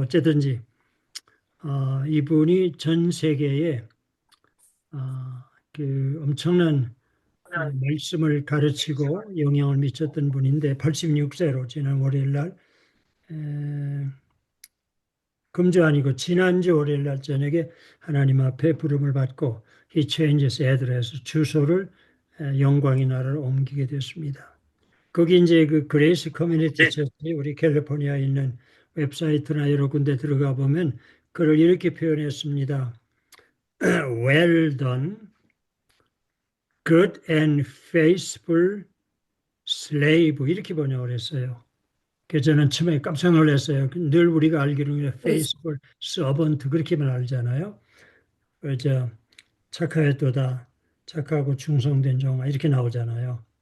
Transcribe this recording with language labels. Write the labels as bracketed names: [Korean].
[Korean] 어쨌든지 이분이 전 세계에 그 엄청난 말씀을 가르치고 영향을 미쳤던 분인데 86세로 지난 월요일 날 금주 아니고 지난주 월요일 날 저녁에 하나님 앞에 부름을 받고 [English] He changes address [Korean] 주소를 영광의 나라로 옮기게 됐습니다. 거기 이제 그 그레이스 커뮤니티 처치 우리 캘리포니아에 있는 웹사이트나 여러 군데 들어가 보면 그를 이렇게 표현했습니다. [English] Well done, good and faithful slave [Korean] 이렇게 번역을 했어요. 그래서 저는 처음에 깜짝 놀랐어요. 늘 우리가 알기로는 [English] faithful servant [Korean] 그렇게만 알잖아요. 그래서 착하였도다, 착하고 충성된 종아 이렇게 나오잖아요.